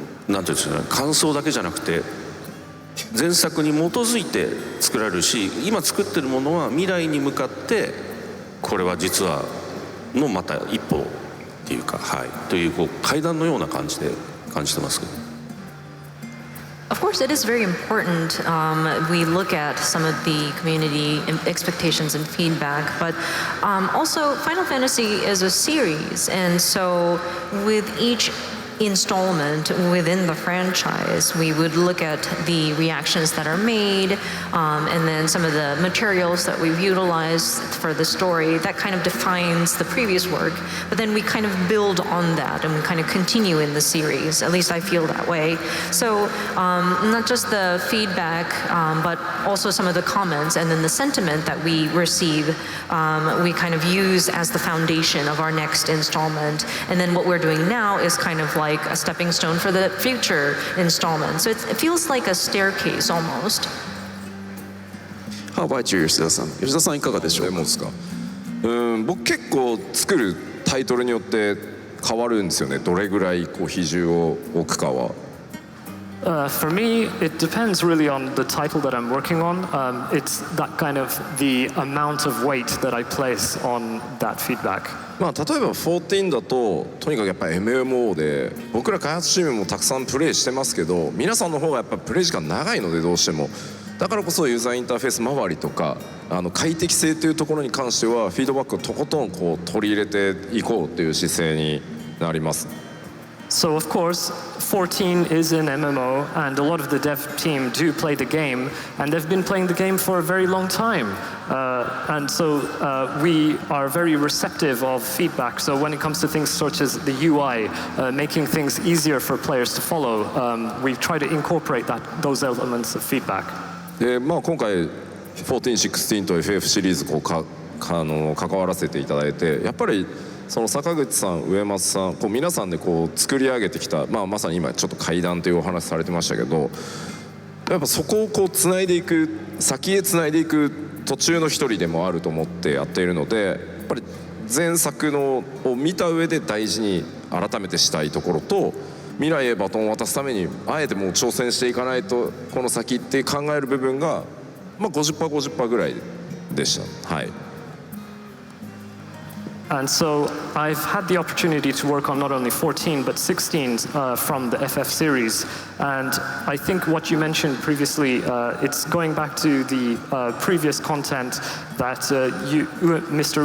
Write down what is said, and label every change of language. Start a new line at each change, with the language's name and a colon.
Japanese: なんていうんですかね、感想だけじゃなくて前作に基づいて作られるし今作ってるものは未来に向かってこれは実はのまた一歩っていうか、はい、という階段のような感じで感じてますけど。
English: Of course, it is very important. We look at some of the community expectations and feedback, but also Final Fantasy is a series, and so with each installment within the franchise, we would look at the reactions that are made, and then some of the materials that we've utilized for the story. That kind of defines the previous work, but then we kind of build on that and we kind of continue in the series. At least I feel that way. So not just the feedback, but also some of the comments and then the sentiment that we receive, we kind of use as the foundation of our next installment. And then what we're doing now is kind of like a stepping stone for the future installment. So it feels like a staircase almost. How about you, 吉田さん。
Japanese: 吉田さんいかがでしょうか。でもですか。僕結構作るタイトルによって変わるんですよね。どれぐらいこう比重を置くかは。
English: For me, it depends really on the title that I'm working on. It's that kind of the amount of weight that I place on that feedback.
Japanese: まあ例えば14だととにかくやっぱり MMO で僕ら開発チームもたくさんプレイしてますけど、皆さんの方がやっぱプレイ時間長いのでどうしても。だからこそユーザーインターフェース周りとか快適性というところに関してはフィードバックをとことんこう取り入れていこうという姿勢になります。
English: So of course, 14 is an MMO, and a lot of the dev team do play the game, and they've been playing the game for a very long time. And so we are very receptive of feedback. So when it comes to things such as the UI, making things easier for players to follow, we try to incorporate those elements of feedback.
Japanese: でまあ今回14、16と FF シリーズこう関わらせていただいて、やっぱりその坂口さん、上松さん、こう皆さんでこう作り上げてきた、まさに今ちょっと階段というお話されてましたけど、やっぱそこをこうつないでいく、先へつないでいく途中の一人でもあると思ってやっているので、やっぱり前作のを見た上で大事に改めてしたいところと、未来へバトンを渡すためにあえてもう挑戦していかないとこの先って考える部分が、50%ぐらいでした。はい。
English: And so I've had the opportunity to work on not only 14 but 16 from the FF series. And I think what you mentioned previously, it's going back to the previous content that you, Mr.